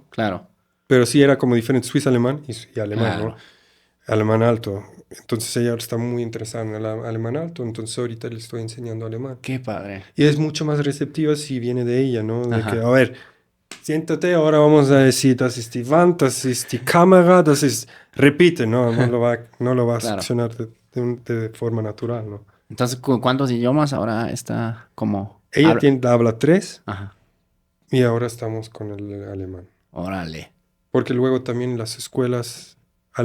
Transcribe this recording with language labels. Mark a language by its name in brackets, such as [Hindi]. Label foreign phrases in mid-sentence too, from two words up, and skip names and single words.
[Spanish] Claro, Pero sí era como diferente suiza-alemán y alemán, ¿no? claro. Alemán alto. Entonces ella está muy interesada en el alemán alto, entonces ahorita le estoy enseñando alemán. Qué padre. Y es mucho más receptiva si viene de ella, ¿no? De que, Ajá. a ver, siéntate, ahora vamos a decir, [German] das ist die Wand, das ist die Kamera, das ist... [Spanish] Repite, ¿no? No lo va a Claro. succionar de forma natural, ¿no? Entonces, ¿cuántos idiomas ahora está como Ella habla? habla tres Ajá. y ahora estamos con el alemán. Órale. Porque luego también las escuelas alemanas Sí, te